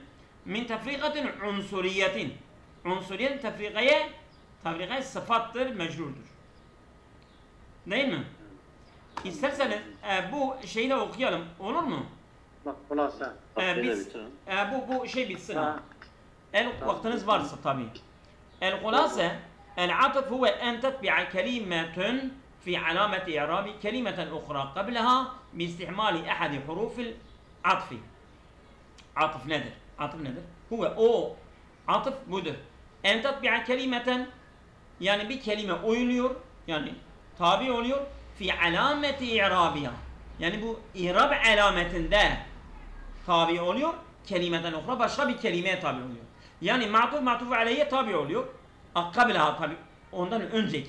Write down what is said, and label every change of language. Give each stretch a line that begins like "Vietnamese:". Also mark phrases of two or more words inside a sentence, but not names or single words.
Arabic: من تفرقة عنصرية.
Turkish: Unsuriyet tefrikaya sıfattır, mecrurdur. Değil mi? İsterseniz bu şeyi de okuyalım, olur mu? Bak kulasa. Bu şey bitsin ha. Vaktiniz varsa tabii.
Arabic: El-Kulase العطف هو أن تتبع كلمة في علامة إعراب كلمة أخرى قبلها باستعمال أحد حروف العطف.
Turkish: عطف nedir? هو o عطف budur.
Arabic: أن تتبع كلمة
Turkish: yani bir kelime uyuluyor, yani tabi oluyor
Arabic: في علامة إعرابها.
Turkish: Yani bu i'rab alametinde tabi oluyor, kelimeden ukhra başka bir kelimeye tabi oluyor. Yani ma'tuf aleyhe tabi oluyor. Akkabilaha tabi ondan önceki.